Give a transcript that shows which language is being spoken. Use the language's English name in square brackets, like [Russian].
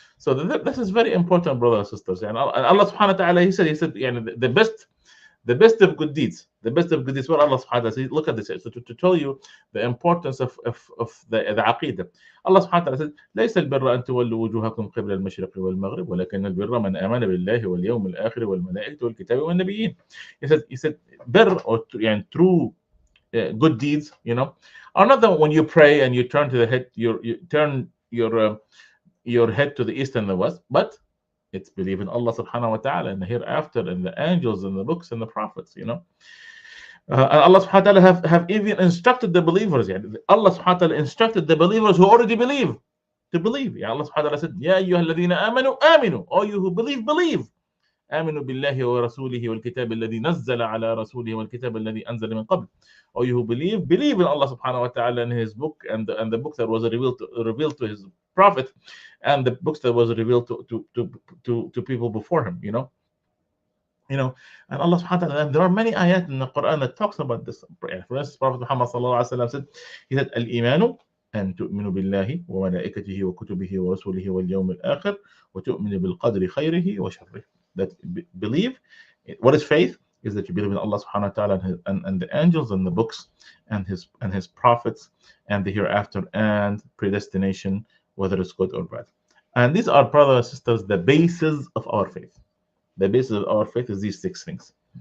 [English] So this is very important, brothers and sisters. And Allah subhanahu wa ta'ala, he said, the best of good deeds, what Allah subhanahu wa ta'ala says. Look at this. So to tell you the importance of the Aqeedah. [Arabic] Allah subhanahu wa ta'ala said, ليس البر أن تولوا وجوهكم قبل المشرق والمغرب ولكن البر من آمن بالله واليوم الآخر والملائكة والكتاب والنبيين. [English] He said بر, or true good deeds, are not that when you pray and you turn to the head, you turn your head to the east and the west, but it's believe in Allah subhanahu wa ta'ala and the hereafter and the angels and the books and the prophets, and Allah subhanahu wa ta'ala have even instructed the believers. Allah subhanahu wa ta'ala instructed the believers who already believe to believe. Allah subhanahu wa ta'ala said, [Arabic] Ya ayyuha alladhina amanu aminu. [English] All you who believe. [Arabic] آمنوا بالله ورسوله والكتاب الذي نزل على رسوله والكتاب الذي أنزل من قبل. [English] All you who believe in Allah subhanahu wa ta'ala and His book and the book that was revealed to His prophet and the books that was revealed to people before him. And Allah subhanahu wa ta'ala, and there are many ayat in the Quran that talks about this. For instance, Prophet Muhammad sallallahu alaihi wasallam said, he said, [Arabic] "Al-imanu أن تؤمنوا بالله وملائكته وكتبه ورسله واليوم الآخر وتؤمنوا بالقدر خيره وشره." [English] That believe, what is faith? Is that you believe in Allah subhanahu wa ta'ala and the angels and the books and his prophets and the hereafter and predestination, whether it's good or bad. And these are, brothers and sisters, the basis of our faith. The basis of our faith is these 6 things.